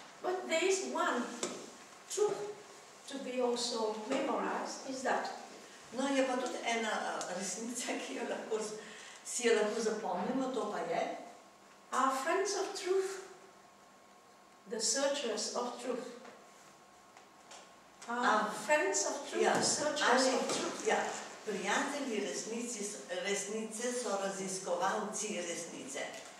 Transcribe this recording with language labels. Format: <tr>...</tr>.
<en>But there is one truth to be also memorized, is that</en> <sl>No, je pa tudi ena resnica, ki si jo lahko zapomnimo, to pa je,</sl> <en>our friends of truth, the searchers of truth, our friends of truth,</en> <sl>ja,</sl> <en>the searchers</en> <sl>ali,</sl> <en>of truth,</en> <sl>ja, prijatelji resnice so raziskovalci resnice.</sl>